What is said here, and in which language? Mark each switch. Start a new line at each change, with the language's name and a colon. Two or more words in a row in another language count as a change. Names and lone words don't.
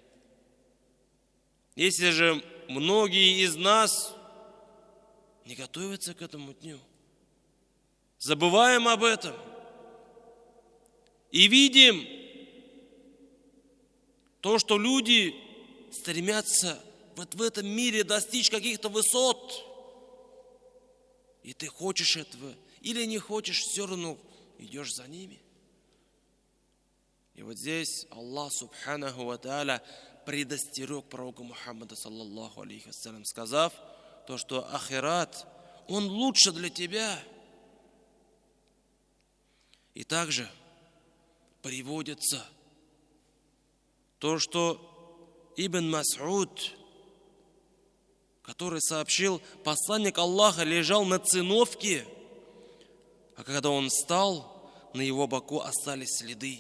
Russian: Если же многие из нас не готовятся к этому дню, забываем об этом и видим то, что люди стремятся вот в этом мире достичь каких-то высот, и ты хочешь этого или не хочешь, все равно идешь за ними. И вот здесь
Arabic: الله سبحانه وتعالى
Russian: предостерег пророка Мухаммада,
Arabic: صلى الله عليه وسلم,
Russian: сказав то, что ахират, он лучше для тебя. И также приводится то, что Ибн Мас'уд, который сообщил, посланник Аллаха лежал на циновке, а когда он встал, на его боку остались следы.